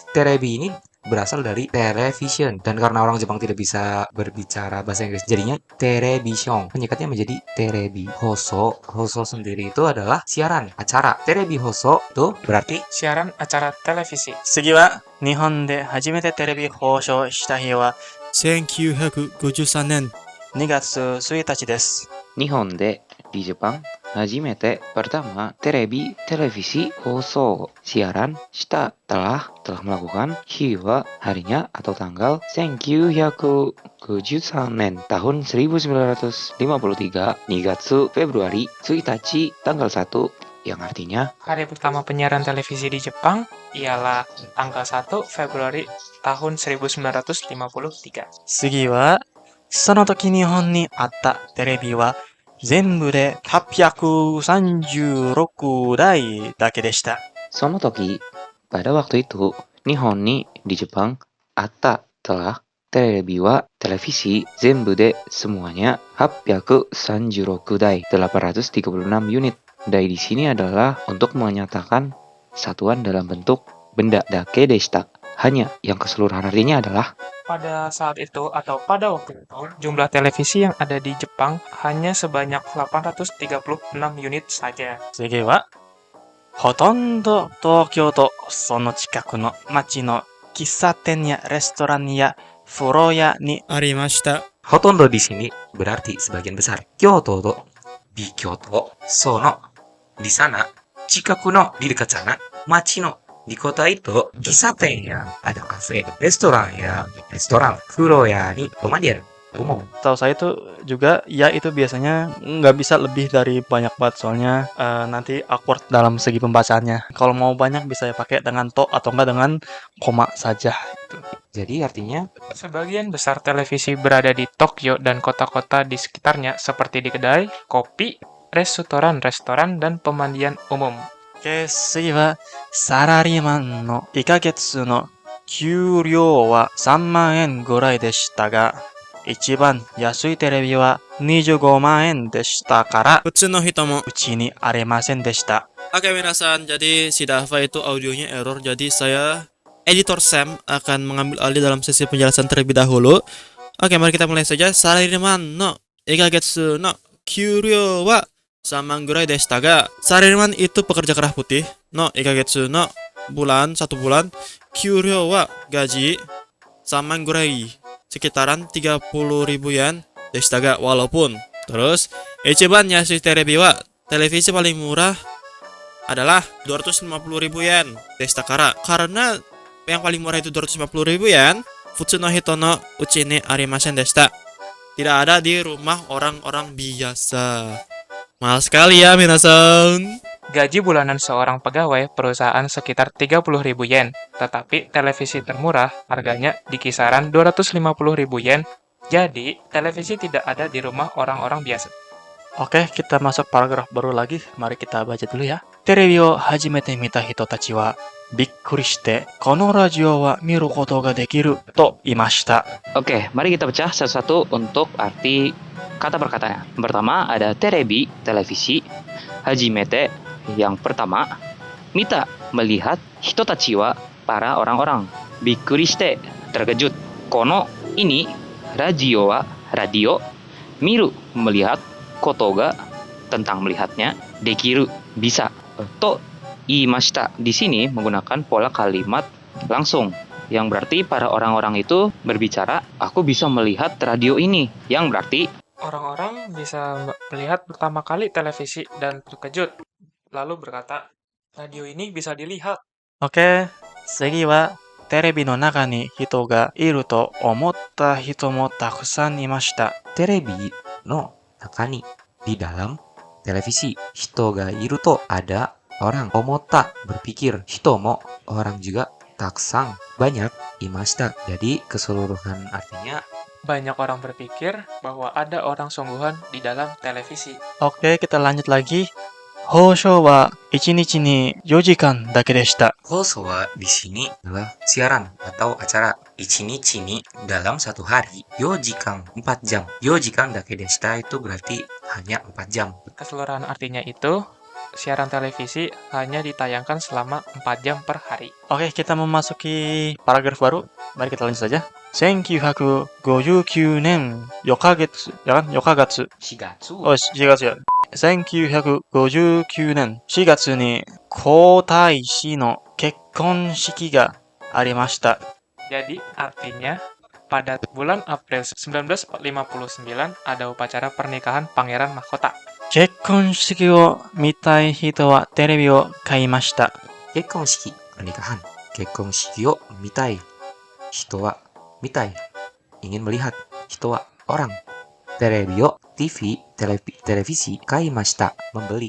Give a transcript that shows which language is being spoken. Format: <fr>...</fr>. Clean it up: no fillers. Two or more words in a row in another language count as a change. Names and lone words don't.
<id>Terebi ini berasal dari television, dan karena orang Jepang tidak bisa berbicara bahasa Inggris, jadinya television. Penyikatnya menjadi terebi. Hoso sendiri itu adalah siaran, acara.</id> <ja>テレビ放送</ja> <id>itu berarti</id> <ja>Siaran acara televisi. 次は日本で初めてテレビ放送した日は 1953年2月1日です。日本で</ja> <id>di Jepang hajimete pertama televisi hoso siaran shita telah melakukan hiwa harinya atau tanggal 1953 tahun 1953 Nigatsu Februari Tsuitachi tanggal 1 yang artinya Hari pertama penyiaran televisi di Jepang ialah tanggal 1 Februari tahun 1953.</id> <ja>次はその時日本にあったテレビは全部で836台だけでした。その時</ja> <id>pada waktu itu</id> <ja>日本に</ja> <id>di Jepang atta telah</id> <ja>テレビは</ja> <id>televisi</id> <ja>全部で</ja> <id>semuanya 836 dai 836 unit. Dai di sini adalah untuk menyatakan satuan dalam bentuk benda</id> <ja>だけでした.</ja> <id>Hanya yang keseluruhan artinya adalah Pada saat itu atau pada waktu itu, jumlah televisi yang ada di Jepang hanya sebanyak 836 unit saja.</id> <ja>次はほとんど東京とその近くの町の喫茶店やレストランや風呂屋にありました。</ja> <id>Hotondo di sini berarti sebagian besar.</id> <ja>京都と</ja> <id>di Kyoto, sono di sana,</id> <ja>近くの</ja> <id>di dekat sana,</id> <ja>町の</ja> <id>di kota itu,</id> <ja>喫茶店や</ja> <id>ada kafe, restoran,</id> <ja>風呂屋に</ja> <id>pemandian umum. Tahu saya itu juga ya itu biasanya nggak bisa lebih dari banyak banget soalnya nanti awkward dalam segi pembacaannya. Kalau mau banyak bisa ya pakai dengan to atau enggak dengan koma saja. Jadi artinya Sebagian besar televisi berada di Tokyo dan kota-kota di sekitarnya seperti di kedai, kopi, restoran, dan pemandian umum. Oke,</id> <ja>次はサラリーマンの1ヶ月の給料は3万円ぐらいでしたが、一番安いテレビは25万円でしたから、普通の人もうちにありませんでした。</ja> <id>Oke minasan, jadi si Dava itu audionya error, jadi saya editor Sam akan mengambil alih dalam sesi penjelasan terlebih dahulu. Oke, mari kita mulai saja.</id> <ja>サラリーマンの 1ヶ月の給料は3万ぐらいでしたが、Salariman</ja> <id>itu pekerja kerah putih.</id> <ja>の1ヶ月の</ja> <id>bulan, 1 bulan.</id> <ja>給料は</ja> <id>gaji</id> <ja>3万ぐらい,</ja> <id>sekitaran 30.000 yen</id> <ja>でしたが,</ja> <id>walaupun. Terus,</id> <ja>一番安いテレビは</ja> <id>televisi paling murah adalah 250.000 yen</id> <ja>でしたから.</ja> <id>Karena yang paling murah itu 250.000 yen,</id> <ja>普通の人のうちにありませんでした.</ja> <id>Tidak ada di rumah orang-orang biasa. Mahal sekali ya, minasan. Gaji bulanan seorang pegawai perusahaan sekitar 30.000 yen, tetapi televisi termurah harganya di kisaran 250.000 yen, jadi televisi tidak ada di rumah orang-orang biasa. Oke, kita masuk paragraf baru lagi, mari kita baca dulu ya.</id> <ja>テレビを初めて見た人たちはびっくりして、このラジオは見ることができると言いました.</ja> <id>Oke, mari kita pecah satu-satu untuk arti kata perkatanya. Yang pertama ada terebi, televisi, hajimete, yang pertama, mita, melihat,</id> <ja>人たちは,</ja> <id>para orang-orang,</id> <ja>びっくりして,</ja> <id>terkejut, kono, ini,</id> <ja>ラジオは,</ja> <id>radio, miru, melihat,</id> <ja>ことが,</ja> <id>tentang melihatnya, dekiru, bisa, to, imashita, di sini menggunakan pola kalimat langsung, yang berarti para orang-orang itu berbicara, aku bisa melihat radio ini, yang berarti Orang-orang bisa melihat pertama kali televisi dan terkejut, lalu berkata, radio ini bisa dilihat. Oke,</id> <ja>次はテレビの中に人がいると思った人もたくさんいました。テレビの中に</ja> <id>di dalam televisi,</id> <ja>人がいると</ja> <id>ada orang,</id> <ja>omota berpikir, hitomo</ja> <id>orang juga,</id> <ja>taksang, banyak, imashita.</ja> <id>Jadi keseluruhan artinya Banyak orang berpikir bahwa ada orang sungguhan di dalam televisi. Oke, kita lanjut lagi.</id> <ja>放送は 1日に4時間だけでした。放送は</ja> <id>di sini adalah siaran atau acara.</id> <ja>一日に</ja> <id>dalam satu hari. Yojikan 4 jam.</id> <ja>四時間だけでした</ja> <id>itu berarti hanya 4 jam. Keseluruhan artinya itu, siaran televisi hanya ditayangkan selama 4 jam per hari. Oke, kita memasuki paragraf baru. Mari kita lanjut saja.</id> <ja>1959 年4ヶ月、</ja> <id>ya kan? 4ヶ月。</id> <ja>Shigatsu. Oh, 4月や。1959年4月に皇太子の結婚式がありました。</ja> <id>Jadi artinya, pada bulan April 1959 ada upacara pernikahan Pangeran Mahkota.</id> <ja>結婚式を見たい人はテレビを買いました。 Kekkonshiki, pernikahan. 結婚式を見たい. 人は見たい.</ja> <id>Ingin melihat.</id> <ja>人は</ja> <id>orang.</id> <ja>テレビを</ja> <id>TV, televisi, kaimashita, membeli.</id>